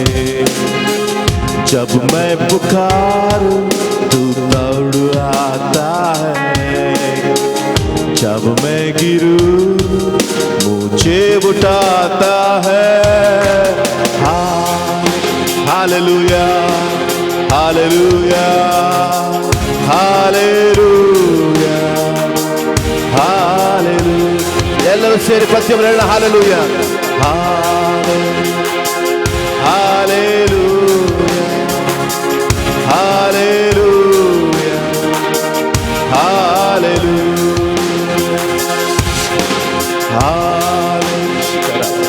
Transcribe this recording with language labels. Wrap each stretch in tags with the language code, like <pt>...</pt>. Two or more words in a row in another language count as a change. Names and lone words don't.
<hi>जब मैं पुकारूं तू दौड़ आता है, जब मैं गिरूं मुझे उठाता है। हालेलुया, हालेलुया, हालेलुया, हालेलुया.</hi> <kn>ಎಲ್ಲರೂ ಸೇರಿ ಪ್ರತಿಯೊಬ್ಬರು ಹೇಳೋಣ ಹಾಲೆಲೂಯಾ, ಹಾಲೆಲೂಯಾ, ಹಾಲೆಲೂಯಾ, ಹಾಲೆಲೂಯಾ, ಹಾಲೆಲೂಯಾ.</kn>